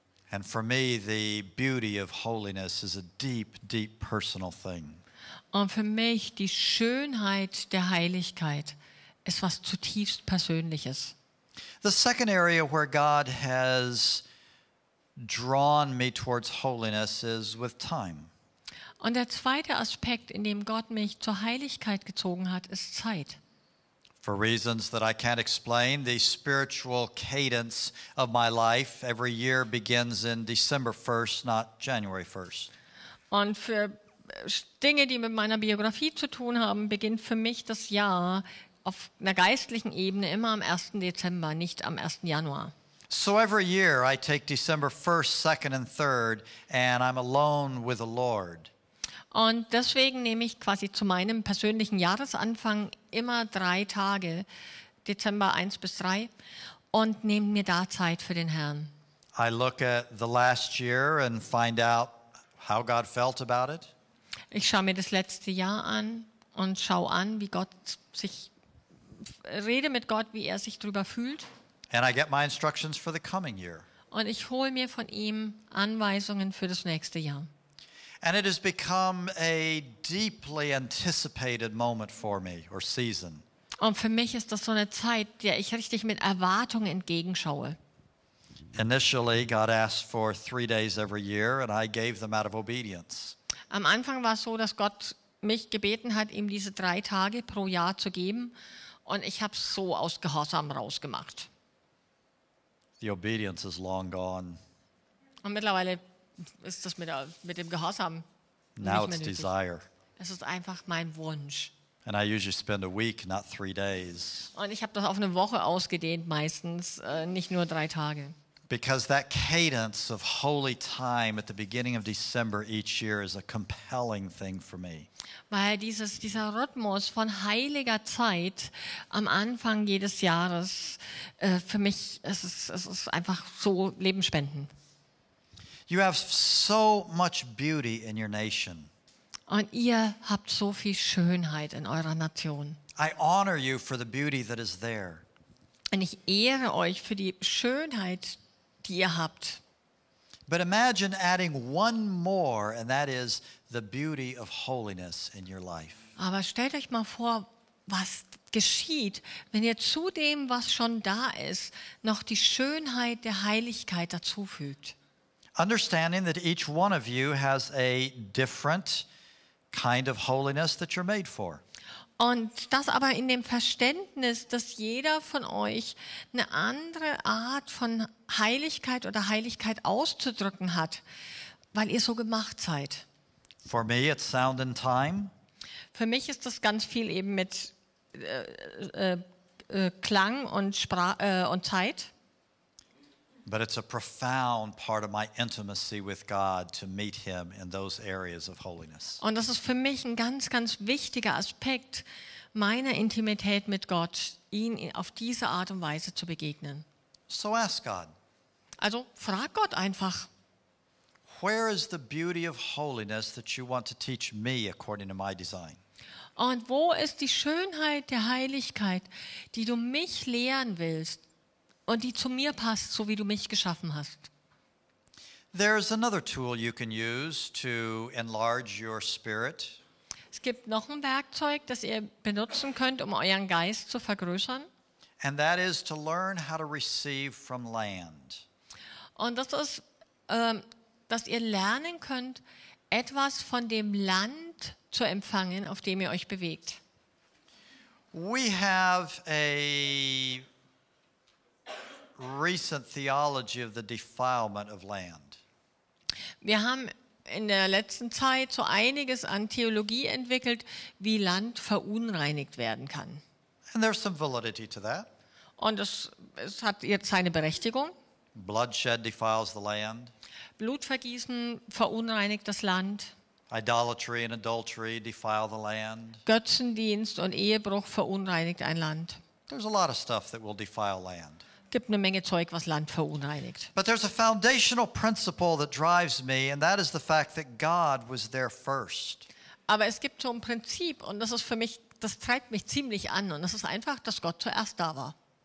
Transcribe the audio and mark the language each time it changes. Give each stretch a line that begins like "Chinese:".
English: And for me, the beauty of holiness is a deep, deep personal thing.
German: Und für mich die Schönheit der Heiligkeit ist was zutiefst Persönliches.
English: The second area where God has drawn me towards holiness is with time.
German: Und der zweite Aspekt, in dem Gott mich zur Heiligkeit gezogen hat, ist Zeit.
English: For reasons that I can't explain, the spiritual cadence of my life every year begins in December 1st, not January 1st.
German: Und für Dinge, die mit meiner Biografie zu tun haben, beginnt für mich das Jahr auf einer geistlichen Ebene immer am 1. Dezember, nicht am 1. Januar.
English: So every year I take December 1st, 2nd, and 3rd, and I'm alone with the Lord.
German: Und deswegen nehme ich quasi zu meinem persönlichen Jahresanfang immer 3 Tage, Dezember 1 bis 3, und nehme mir da Zeit für den Herrn.
English: I look at the last year and find out how God felt about it.
German: Ich schaue mir das letzte Jahr an und schaue an, wie Gott sich, rede mit Gott, wie er sich darüber fühlt.
English: And I get my instructions for the coming year.
German: Und ich hole mir von ihm Anweisungen für das nächste Jahr.
English: And it has become a deeply anticipated moment for me, or season.
German: Und für mich ist das so eine Zeit, der ich richtig mit Erwartung entgegenschaue.
English: Initially, God asked for 3 days every year, and I gave them out of obedience.
German: Am Anfang war es so, dass Gott mich gebeten hat, ihm diese 3 Tage pro Jahr zu geben. Und ich habe es so aus Gehorsam rausgemacht.
English: The obedience is long gone.
German: Und mittlerweile ist das mit dem Gehorsam
English: Now
German: nicht mehr
English: it's
German: nötig.
English: desire.
German: Es ist einfach mein Wunsch.
English: And I usually spend a week, not 3 days.
German: Und ich habe das auf eine Woche ausgedehnt meistens, nicht nur 3 Tage.
English: Because that cadence of holy time at the beginning of December each year is a compelling thing for me.
German: Weil dieser Rhythmus von heiliger Zeit am Anfang jedes Jahres, für mich, es ist einfach so lebensspendend.
English: You have so much beauty in your nation.
German: Und ihr habt so viel Schönheit in eurer Nation.
English: I honor you for the beauty that is there.
German: Und ich ehre euch für die Schönheit, die ihr habt.
English: But imagine adding one more, and that is the beauty of holiness in your life.
German: Aber stellt euch mal vor, was geschieht, wenn ihr zu dem, was schon da ist, noch die Schönheit der Heiligkeit dazufügt.
English: Understanding that each one of you has a different kind of holiness that you're made for.
German: Und das aber in dem Verständnis, dass jeder von euch eine andere Art von Heiligkeit oder Heiligkeit auszudrücken hat, weil ihr so gemacht seid.
English: For me, it's sound and time.
German: Für mich ist das ganz viel eben mit Klang und Zeit.
English: But it's a profound part of my intimacy with God to meet Him in those areas of holiness.
German: Und das ist für mich ein ganz, ganz wichtiger Aspekt meiner Intimität mit Gott, ihn auf diese Art und Weise zu begegnen.
English: So ask God,
German: Also frag Gott einfach,
English: where is the beauty of holiness that you want to teach me according to my design?
German: und wo ist die Schönheit der Heiligkeit, die du mich lehren willst und die zu mir passt, so wie du mich geschaffen hast?
English: There's another tool you can use to enlarge your spirit.
German: Es gibt noch ein Werkzeug, das ihr benutzen könnt, um euren Geist zu vergrößern.
English: And that is to learn how to receive from land.
German: Und das ist, dass ihr lernen könnt, etwas von dem Land zu empfangen, auf dem ihr euch bewegt.
English: We have a recent theology of the defilement of land.
German: Wir haben in der letzten Zeit so einiges an Theologie entwickelt, wie Land verunreinigt werden kann.
English: And there's some validity to that.
German: Und es hat jetzt seine Berechtigung.
English: Bloodshed defiles the land.
German: Blutvergießen verunreinigt das Land.
English: Idolatry and adultery defile the land.
German: Götzendienst und Ehebruch verunreinigt ein Land.
English: There's a lot of stuff that will defile land.
German: Gibt eine Menge Zeug, was Land verunreinigt.
English: But there's a foundational principle that drives me, and that is the fact that God was there first.
German: Aber es gibt so ein Prinzip und das ist für mich, das treibt mich ziemlich an und das ist einfach, dass Gott zuerst da war.